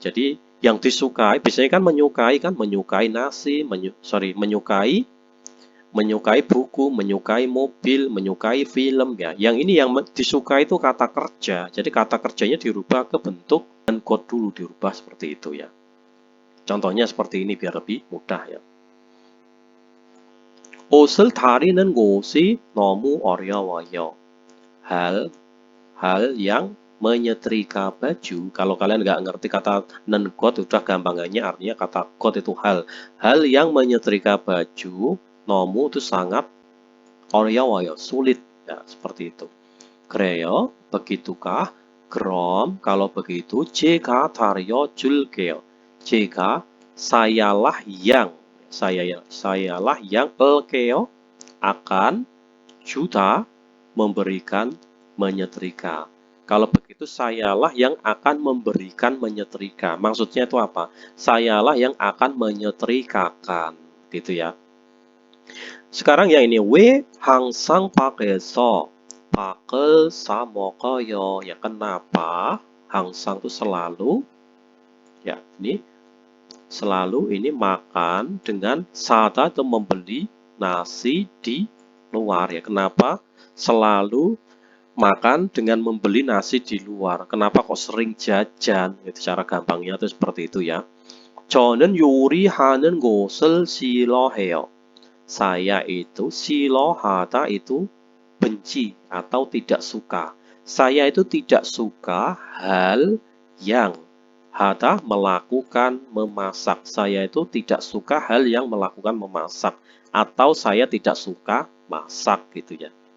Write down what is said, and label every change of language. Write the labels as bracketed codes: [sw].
[id] Jadi yang disukai biasanya kan menyukai nasi, menyukai buku, menyukai mobil, menyukai film ya. Yang ini yang disukai itu kata kerja. Jadi kata kerjanya dirubah ke bentuk dan kod dulu, dirubah seperti itu ya. Contohnya seperti ini biar lebih mudah ya. [ko] 옷을 다리는 곳이 너무 어려워요. [id] hal yang menyetrika baju. Kalau kalian nggak ngerti kata non-got, udah gampangannya artinya kata got itu hal. Hal yang menyetrika baju, nomu itu sangat 어려워요, sulit ya, seperti itu. [ko] 그래요, begitukah? 그럼 [id] kalau begitu [ko] 제가 다려줄게요. [id] 제가 sayalah yang 을게요 akan juta memberikan menyetrika. Kalau begitu sayalah yang akan memberikan menyetrika. Maksudnya itu apa? Sayalah yang akan menyetrikakan, gitu ya. [ko] Sekarang yang ini 왜 항상 밖에서 밖을 사 먹어요. [id] Ya kenapa? 항상 itu selalu. Ya, ini selalu ini makan dengan sada atau membeli nasi di luar ya. Kenapa? Selalu makan dengan membeli nasi di luar. Kenapa kok sering jajan? Itu cara gampangnya itu seperti itu ya. [ko] 저는 요리하는 것을 싫어해요. [id] Saya itu 싫어하다 itu benci atau tidak suka. Saya itu tidak suka hal yang hada melakukan memasak. Saya itu tidak suka hal yang melakukan memasak atau saya tidak suka masak gitu ya.